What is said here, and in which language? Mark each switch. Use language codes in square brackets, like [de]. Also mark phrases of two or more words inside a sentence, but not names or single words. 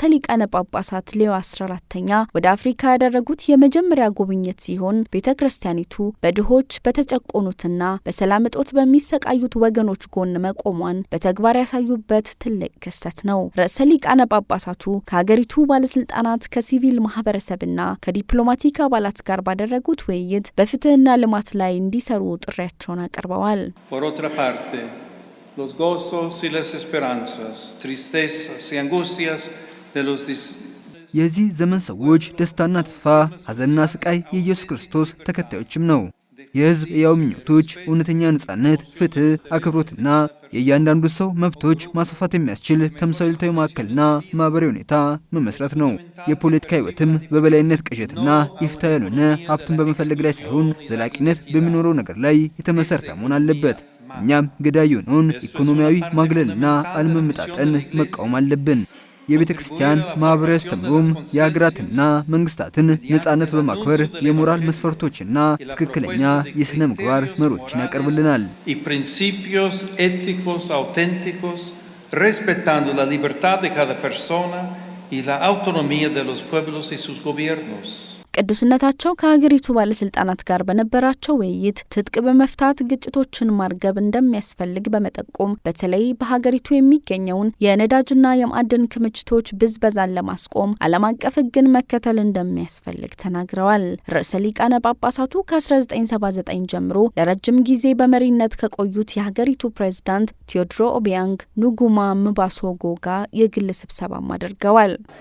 [am] ሊቃነ ጳጳሳት ሌዮ 14ኛ ወደ አፍሪካ ያደረጉት የመጀመሪያ ጉብኝት ሲሆን ቤተክርስቲያኒቱ በድሆች በተጨቆኑትና በሰላም እጦት በሚሰቃዩት ወገኖች ጎን መቆሟን በተግባር ያሳዩበት ትልቅ ክስተት ነው። ርዕሰ ሊቃነ ጳጳሳቱ ከሀገሪቱ ባለስልጣናት ከሲቪል ማህበረሰብና ከዲፕሎማቲክ አባላት ጋር ባደረጉት ውይይት በፍትህና ልማት ላይ እንዲሰሩ ጥሪያቸውን አቅርበዋል። [es] Por otra parte, los gozos y las esperanzas, tristezas y angustias de los [am] የዚህ ዘመን ሰዎች ደስታና ተስፋ፣ ሐዘንና ስቃይ የኢየሱስ ክርስቶስ ተከታዮችም ነው። የህዝብ ያው ምኞቶች እውነተኛ ነጻነት፣ ፍትህ፣ አክብሮትና የእያንዳንዱ ሰው መብቶች ማስፋት የሚያስችል ተምሳሌታዊ ማዕከልና ማህበራዊ ሁኔታ መመስረት ነው። የፖለቲካ ህይወትም በበላይነት ቅዠትና ይፍታ ያልሆነ ሀብትን በመፈለግ ላይ ሳይሆን ዘላቂነት በሚኖረው ነገር ላይ የተመሰረተ መሆን አለበት። እኛም ገዳይ የሆነውን ኢኮኖሚያዊ ማግለልና አለመመጣጠን መቃወም አለብን። የቤተ ክርስቲያን ማህበራዊ አስተምህሮም የሀገራትና መንግስታትን ነጻነት በማክበር የሞራል መስፈርቶችና ትክክለኛ የሥነ ምግባር መርሆችን ያቀርብልናል። [es] principios éticos auténticos respetando la libertad de cada persona y la autonomía de los pueblos y sus gobiernos. [am] ቅዱስነታቸው ከሀገሪቱ ባለስልጣናት ጋር በነበራቸው ውይይት ትጥቅ በመፍታት ግጭቶችን ማርገብ እንደሚያስፈልግ በመጠቆም በተለይ በሀገሪቱ የሚገኘውን የነዳጅና የማዕድን ክምችቶች ብዝበዛን ለማስቆም ዓለም አቀፍ ሕግን መከተል እንደሚያስፈልግ ተናግረዋል። ርዕሰ ሊቃነ ጳጳሳቱ ከ1979 ጀምሮ ለረጅም ጊዜ በመሪነት ከቆዩት የሀገሪቱ ፕሬዝዳንት ቴዎድሮ ኦቢያንግ ኑጉማ ምባሶጎ ጋር የግል ስብሰባም አድርገዋል።